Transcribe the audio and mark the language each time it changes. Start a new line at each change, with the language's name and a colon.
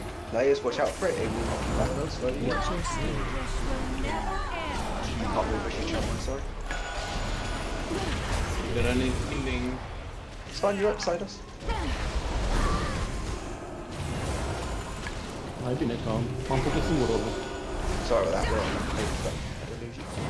English: Players, watch out for it, it will knock you backwards slowly. Your anguish will never end! You can't move your channel, sorry. They're running healing. It's fine, you're outside us.
Romanian: Mai bine că m-am făcut singur orbul.
English: Sorry about that, we're on the page, but I will lose you.